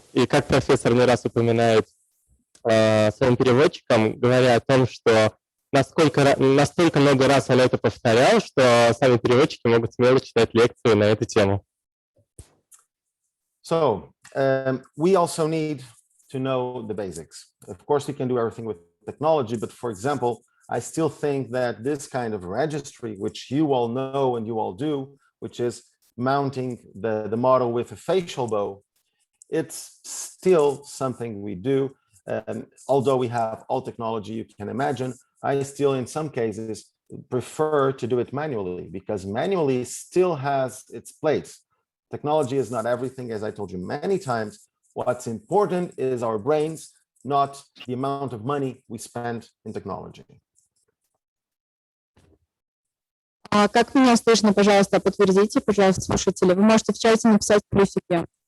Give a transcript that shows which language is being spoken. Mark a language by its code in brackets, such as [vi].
[ru] И как профессор не раз упоминает своим переводчикам, говоря о том, что настолько много раз он это повторял, что сами переводчики могут смело читать лекции на эту тему. [en] So we also need to know the basics. Of course, we can do everything with technology, but for example, I still think that this kind of registry, which you all know and you all do, which is mounting the model with a facial bow, it's still something we do. Although we have all technology you can imagine, I still in some cases prefer to do it manually, because manually still has its place. Technology is not everything, as I told you many times. What's important is our brains, not the amount of money we spend in technology. [ru] Как меня слышно, пожалуйста, подтвердите, пожалуйста, слушатели. Вы можете в чате написать плюсики.